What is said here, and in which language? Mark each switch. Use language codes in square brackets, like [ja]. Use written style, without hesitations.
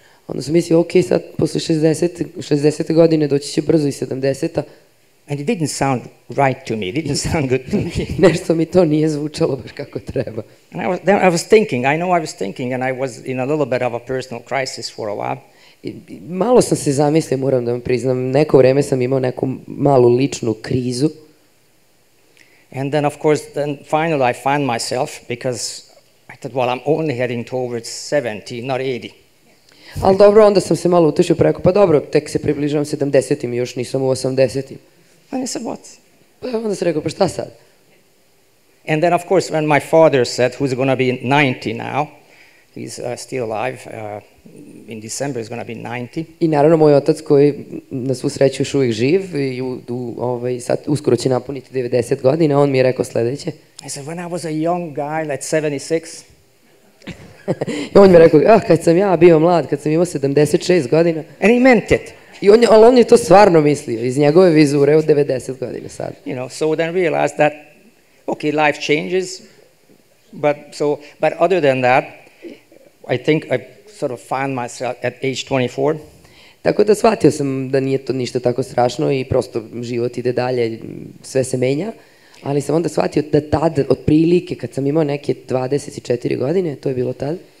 [sr] Onda sam mislio, ok, sad posle 60. godine doći će brzo i 70. [en] And it didn't sound right to me. It didn't sound good to me. [sr] Nešto mi to nije zvučalo baš kako treba. [en] And I was thinking, I know I was thinking, and I was in a little bit of a personal crisis for a while. [sr] I malo sam se zamislio, moram da vam priznam, neko vreme sam imao neku malu ličnu krizu. [en] And then, of course, then finally I found myself because I thought, well, I'm only heading towards 70, not 80. [sr] Ali dobro, onda sam se malo utešio preko, pa dobro, tek se približavam 70-im, još nisam u 80-im. [en] And I said, what? [sr] Pa onda sam rekao, pa šta sad? [en] And then, of course, when my father said, who's going to be 90 now, he's still alive, in December he's going to be 90. [sr] I naravno moj otac koji na svu sreću još uvijek živ i sad uskoro će napuniti 90 godina, on mi je rekao sledeće. [en] I said, when I was a young guy, like 76, [sr] I on mi je rekao, kad sam ja bio mlad, kad sam imao 76 godina. [en] and he meant it. [sr] Ali on je to stvarno mislio, iz njegove vizure od 90 godina sad. [en] You know, so then realized that, okay, life changes, but other than that, I think I sort of found myself at age 24. [sr] Tako da shvatio sam da nije to ništa tako strašno i prosto život ide dalje, sve se menja, ali sam onda shvatio da tad, otprilike, kad sam imao neke 24 godine, to je bilo tad.